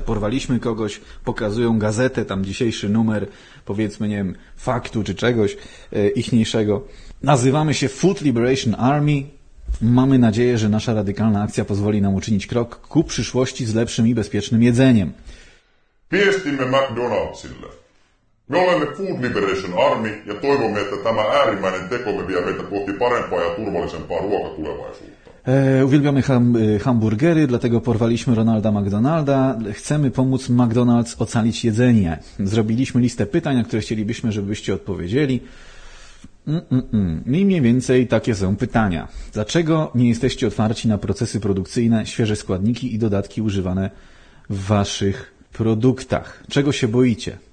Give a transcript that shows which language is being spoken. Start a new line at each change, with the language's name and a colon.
Polish: Porwaliśmy kogoś, pokazują gazetę, tam dzisiejszy numer, powiedzmy, nie wiem, faktu czy czegoś ichniejszego. Nazywamy się Food Liberation Army. Mamy nadzieję, że nasza radykalna akcja pozwoli nam uczynić krok ku przyszłości z lepszym i bezpiecznym jedzeniem.
Finnish: Me jestimme McDonaldsille. Me olemme Food Liberation Army ja toivomme, että tämä äärimmäinen tekomme vie meitä kohti parempaa ja turvallisempaa ruokatulevaisuutta.
Polish: Uwielbiamy hamburgery, dlatego porwaliśmy Ronalda McDonalda. Chcemy pomóc McDonald's ocalić jedzenie. Zrobiliśmy listę pytań, na które chcielibyśmy, żebyście odpowiedzieli. I mniej więcej takie są pytania. Dlaczego nie jesteście otwarci na procesy produkcyjne, świeże składniki i dodatki używane w waszych produktach? Czego się boicie?